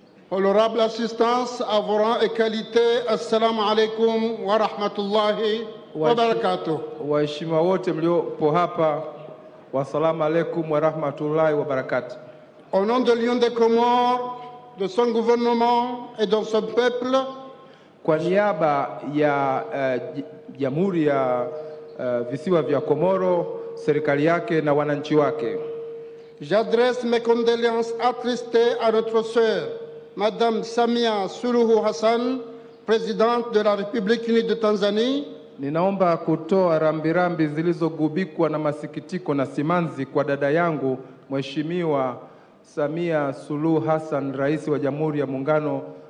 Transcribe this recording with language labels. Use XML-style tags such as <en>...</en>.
<fr>Honorable assistance à vos rangs et qualités, assalamu alaikum wa rahmatullahi wa barakatuh.</fr> <sw>Waheshimiwa wote mliopo hapa, wassalamu alaikum wa rahmatullahi wa barakatuh.</sw> <fr>Au nom de l'Union des Comores, de son gouvernement et de son peuple,</fr> <sw>kwa niaba ya Jamhuri ya Visiwa vya Komoro, serikali yake na wananchi wake,</sw> <fr>j'adresse mes condoléances attristées à notre sœur Madame Samia Suluhu Hassan, présidente de la République unie de Tanzanie.</fr> <sw>Ninaomba kutoa rambirambi zilizogubikwa na masikitiko na simanzi kwa dada yangu Mheshimiwa Samia Suluhu Hassan, Rais wa Jamhuri ya Muungano</sw>